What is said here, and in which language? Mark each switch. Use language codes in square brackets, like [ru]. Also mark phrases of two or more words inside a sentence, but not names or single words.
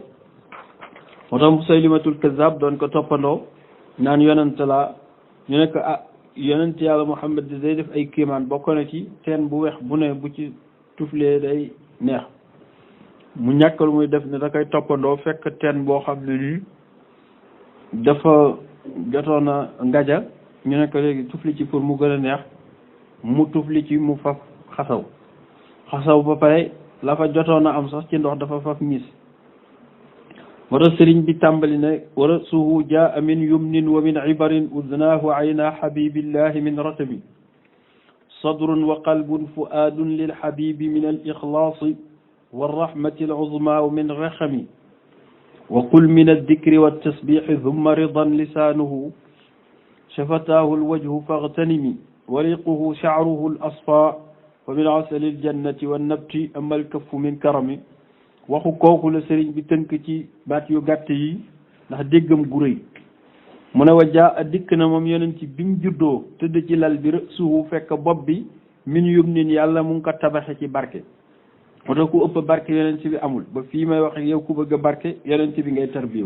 [wo] moo tax Musaylimatul Kazzab doon ko toppandoo naan yonent la ñu ne ko yonent yàlla Muhammad day def ay kéemaan bokk na ci teen bu weex bu ne bu ci tuflee day neex mu ñàkk lu muy def ne da koy toppandoo fekk teen boo xam ne nii dafa jotoon a ngaja ñu ne ko léegi tufli ci pour mu gën a neex mu tufli ci mu faf xasaw ba pare la fa jotoon a am sax ci ndox dafa faf ñiis. moo tax sëriñ bi tàmbali ne [ar] ورأسه جاء من يمنٍ ومن عبرٍ أذناه أين حبيب الله من رطبٍ صدرٌ وقلبٌ فؤادٌ للحبيب من الإخلاص والرحمة العظمى من رحمٍ وقل من الذكر والتسبيح ثم رضًا لسانه شفتاه الوجه فاغتنمي وريقه شعره الأصفى ومن عسل الجنة والنبت أما الكف من كرمِ. [wo] waxu kooku la sëriñ bi tënk ci baat yu gàtt yi ndax déggam gu rëy mu ne [ar] وجاء [wo] dikk na moom yonent ci bi mu juddoo tëdd ci lal bi suufu fekk bopp bi [ar] من يمنٍ [wo] yàlla mu ngi ko tabaxe ci barke. moo tax ku ëpp barke yonent bi amul ba fii may wax yow ku bëgg a barke yonent bi ngay tarbiyewu.